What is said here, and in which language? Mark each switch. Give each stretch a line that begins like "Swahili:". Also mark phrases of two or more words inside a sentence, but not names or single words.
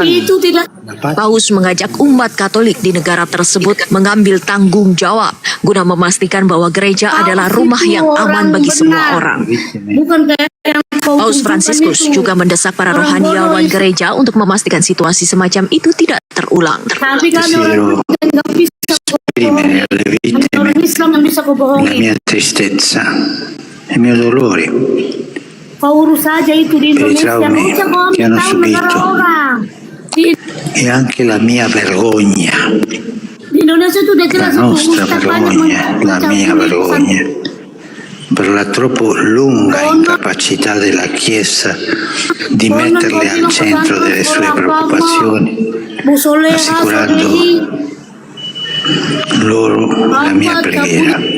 Indonesian: Paus mengajak umat Katolik di negara tersebut mengambil tanggung jawab guna memastikan bahwa gereja adalah rumah yang aman bagi semua orang. Bukan kayak Paus Fransiskus juga mendesak para rohaniawan gereja untuk memastikan situasi semacam itu tidak terulang. Tapi kan orang nggak bisa bohongi. Orang Islam yang bisa bohongi.
Italian: La mia tristezza, il mio dolore
Indonesian: Kau urus saja itu di
Italian: per i
Indonesian: Indonesia.
Italian: traumi che hanno subito e anche la mia vergogna,
Indonesian: Di Indonesia itu udah
Italian: la
Indonesian: jelas
Italian: nostra vergogna, la mia vergogna per la troppo lunga incapacità della Chiesa di metterle al centro delle sue preoccupazioni, assicurando loro la mia preghiera.